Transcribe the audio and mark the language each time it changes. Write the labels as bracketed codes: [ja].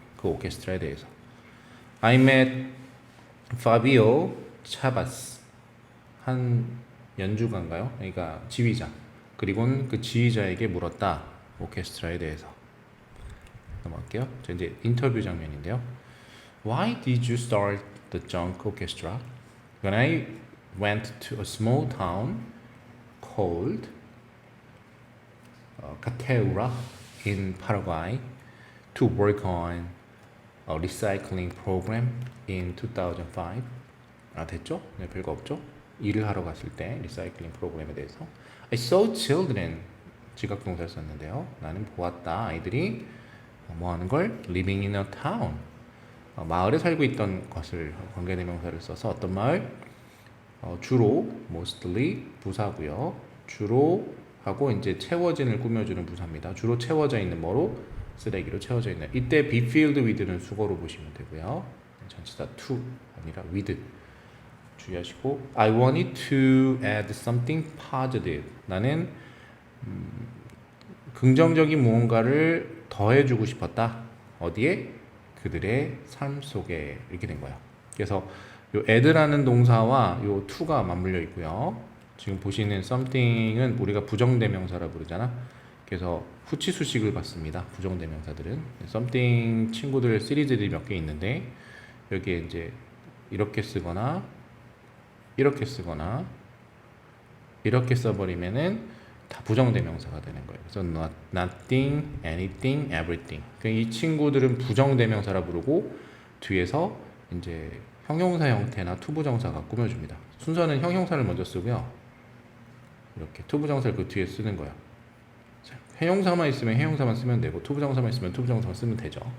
[ko] 그 오케스트라에 대해서. [en] I met Fabio Chavas. [ko] 한 연주가인가요? 그러니까 지휘자. 그리고는 그 지휘자에게 물었다. 오케스트라에 대해서. 넘어갈게요. 저 이제 인터뷰 장면인데요. [en] Why did you start the junk orchestra? When I went to a small town called Cateura in Paraguay to work on a recycling program in 2005. [ko] 아, 됐죠? 네, 별거 없죠? 일을 하러 갔을 때 리사이클링 프로그램에 대해서 [en] I saw children [ko] 지각동사를 썼는데요. 나는 보았다. 아이들이 뭐 하는 걸? [en] living in a town. [ko] 마을에 살고 있던 것을 관계대명사를 써서 어떤 마을? 주로 mostly 부사고요. 주로 하고 이제 채워진을 꾸며주는 부사입니다. 주로 채워져 있는 뭐로? 쓰레기로 채워져 있는. 이때 be filled with는 수거로 보시면 되고요. 전치사 to 아니라 with. 주의하시고 [en] I wanted to add something positive. [ko] 나는 긍정적인 무언가를 더해주고 싶었다. 어디에? 그들의 삶 속에 이렇게 된 거예요. 그래서 요 add라는 동사와 요 to가 맞물려 있고요. 지금 보시는 something은 우리가 부정대명사라 부르잖아. 그래서 후치수식을 받습니다. 부정대명사들은 something 친구들 시리즈들이 몇 개 있는데 여기에 이제 이렇게 쓰거나 이렇게 쓰거나 이렇게 써버리면은 다 부정대명사가 되는 거예요. [en] 그래서 nothing, anything, everything. [ko] 이 친구들은 부정대명사라 부르고 뒤에서 이제 형용사 형태나 투부정사가 꾸며줍니다. 순서는 형용사를 먼저 쓰고요. 이렇게 투부정사를 그 뒤에 쓰는 거예요. 형용사만 있으면 형용사만 쓰면 되고 투부정사만 있으면 투부정사만 쓰면 되죠.